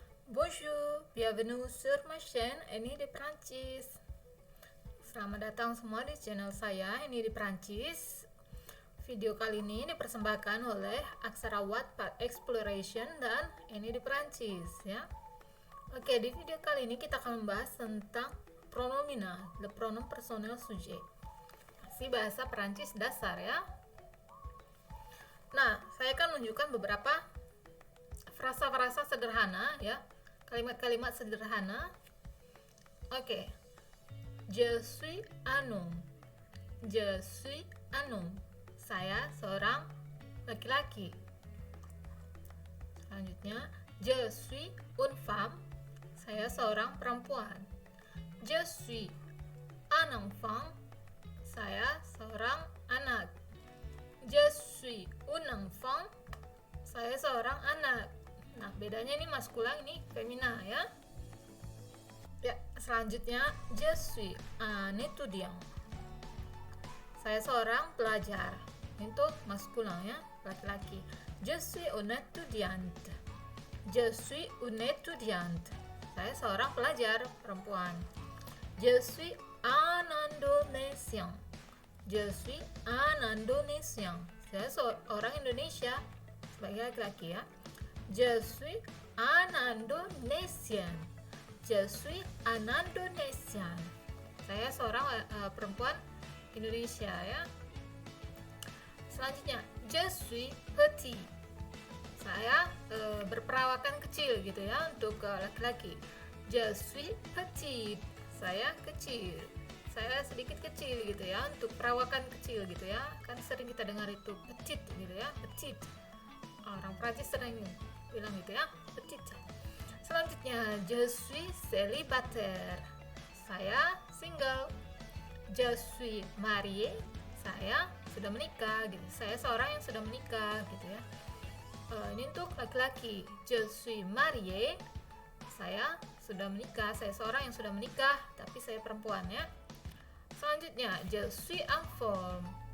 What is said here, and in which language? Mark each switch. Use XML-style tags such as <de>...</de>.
<fr>Bonjour, bienvenue sur ma chaîne Ini di Prancis.</fr> <id>Selamat datang semua di channel saya Ini di Prancis. Video kali ini dipersembahkan oleh Aksara Wattpad Exploration dan Ini di Prancis ya. Oke, di video kali ini kita akan membahas tentang pronomina,</id> <fr>le pronom personnel sujet.</fr> <id>Masih bahasa Prancis dasar ya. Nah, saya akan menunjukkan beberapa frasa-frasa sederhana ya, kalimat-kalimat sederhana. Oke.</id> <fr>Je suis un homme. Je suis un homme.</fr> <id>Saya seorang laki-laki. Selanjutnya,</id> <fr>je suis une femme.</fr> <id>Saya seorang perempuan.</id> <fr>Je suis un enfant.</fr> <id>Saya seorang anak.</id> <fr>Je suis un enfant.</fr> <id>Saya seorang anak. Nah, bedanya ini maskulin, ini femina ya. Ya, selanjutnya</id> <fr>je suis un étudiant.</fr> <id>Saya seorang pelajar. Untuk maskulin ya, laki-laki.</id> <fr>Je suis une étudiante. Je suis une étudiante.</fr> <id>Saya seorang pelajar perempuan.</id> <fr>Je suis un Indonésien. Je suis un Indonésien.</fr> <id>Saya seorang Indonesia sebagai laki-laki ya.</id> <fr>Je suis un Indonésien. Je suis un Indonésien.</fr> <id>Saya seorang perempuan Indonesia ya. Selanjutnya,</id> <fr>je suis petit.</fr> <id>Saya berperawakan kecil gitu ya untuk laki-laki.</id> <fr>Je suis petit.</fr> <id>Saya kecil. Saya sedikit kecil gitu ya, untuk perawakan kecil gitu ya. Kan sering kita dengar itu petit gitu ya, petit. Orang Prancis sering bilang gitu ya, petit. Selanjutnya,</id> <fr>je suis célibataire.</fr> <id>Saya single.</id> <fr>Je suis marié.</fr> <id>Saya sudah menikah gitu. Saya seorang yang sudah menikah gitu ya. Ini untuk laki-laki.</id> <fr>Je suis marié.</fr> <id>Saya sudah menikah. Saya seorang yang sudah menikah, tapi saya perempuan ya. Selanjutnya,</id> <fr>je suis en forme.</fr>